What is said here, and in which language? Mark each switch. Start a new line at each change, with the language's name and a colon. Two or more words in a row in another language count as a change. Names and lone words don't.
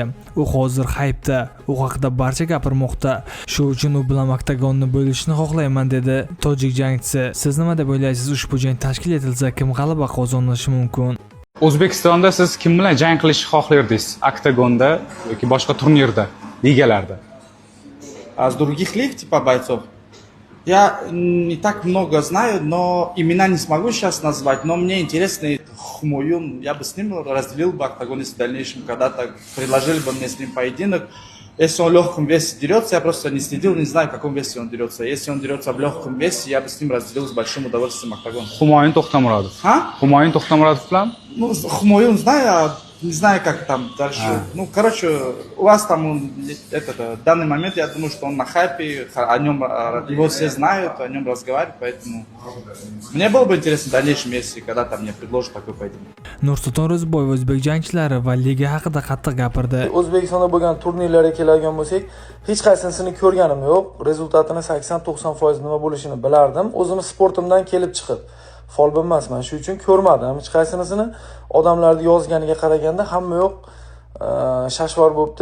Uzbek: U hozir haypda, u haqida barcha gapirmoqda. Shu uchun u bilan oktagonni bo'lishni xohlayman dedi tojik jangchisi. Siz nima deb o'ylaysiz? Ushbu jang tashkil etilsa kim g'alaba qozonishi mumkin? O'zbekistonda siz kim bilan jang qilishni xohlardingiz? Oktagonda yoki boshqa turnirda, ligalarda?
Russian: А с других лиг, типа бойцов, я не так много знаю, но имена не смогу сейчас назвать, но мне интересно Хумоюн, я бы с ним разделил бы октагон, если в дальнейшем когда-то предложили бы мне с ним поединок. Если он в легком весе дерется, я просто не следил, не знаю, в каком весе он дерется. Если он дерется в легком весе, я бы с ним разделил с большим удовольствием октагон.
Uzbek: Humoyun To'xtamurodov. Humoyun To'xtamurodov bilan?
Russian: Ну, Хумоюн знаю, не знаю, как там дальше. Ну, короче, у вас там в данный момент, я думаю, что он на хайпе, о нем его все знают, о нем разговаривают, поэтому мне было бы интересно в дальнейшем, если когда-то мне предложат такой поединок.
Uzbek: Nur-Sulton Ro'ziboyev o'zbek jangchilari va liga haqida qattiq gapirdi. O'zbekistonda bo'lgan turnirlarga keladigan bo'lsak, hech qaysisini ko'rganim yo'q. Rezultatini 80-90% nima bo'lishini bilardim. O'zim sportimdan kelib chiqib folbin emasman, shu uchun ko'rmadim. Hech qaysinisini odamlarning yozganiga qaraganda hamma yo'q shashvar bo'libdi.